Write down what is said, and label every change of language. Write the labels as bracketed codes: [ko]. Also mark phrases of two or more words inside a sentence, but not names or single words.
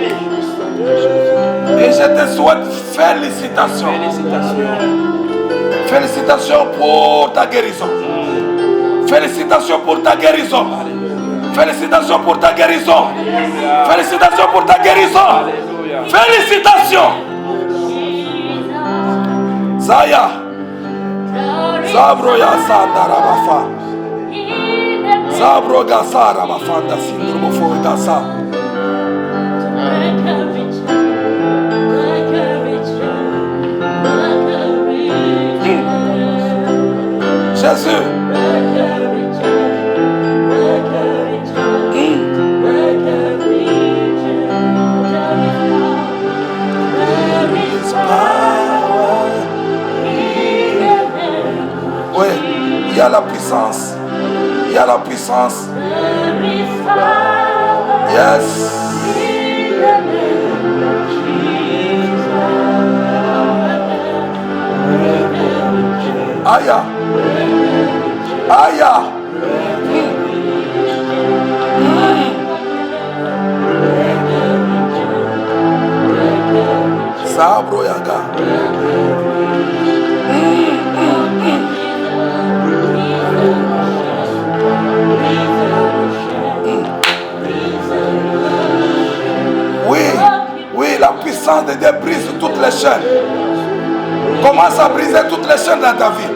[fr] Et je te souhaite félicitations. Félicitations pour ta guérison. Félicitations pour ta guérison. Félicitations pour ta guérison. Félicitations pour ta guérison. Félicitations. Zaya. Zabro ya sandara bafa. Zabro gasara bafanda sindro bofo gasa. Jésus. Oui, il y a la puissance. Il y a la puissance. Yes. Aya. Aya. Sabro yaga. Oui, la puissance de Dieu brise toutes les chaînes. Commence à briser toutes les chaînes dans ta vie.